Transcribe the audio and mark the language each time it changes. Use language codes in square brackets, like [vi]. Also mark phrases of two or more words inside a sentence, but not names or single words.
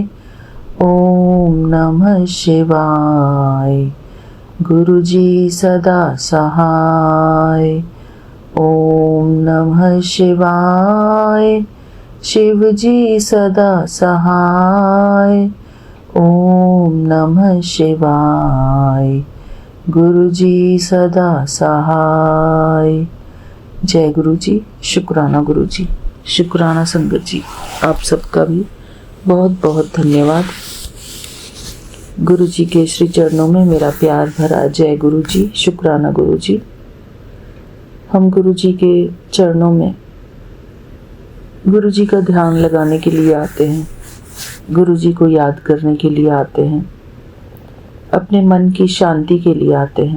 [hi] ओम नमः शिवाय, गुरु जी सदा सहाय। ओम नमः शिवाय, शिव जी सदा सहाय। ओम नमः शिवाय, गुरु जी सदा सहाय। जय गुरु जी, शुक्राना गुरु जी, शुक्राना संगत जी। आप सबका भी बहुत बहुत धन्यवाद। गुरु जी के श्री चरणों में मेरा प्यार भरा जय गुरु जी, शुक्राना गुरु जी। हम गुरु जी के चरणों में गुरु जी का ध्यान लगाने के लिए आते हैं, गुरु जी को याद करने के लिए आते हैं, अपने मन की शांति के लिए आते हैं।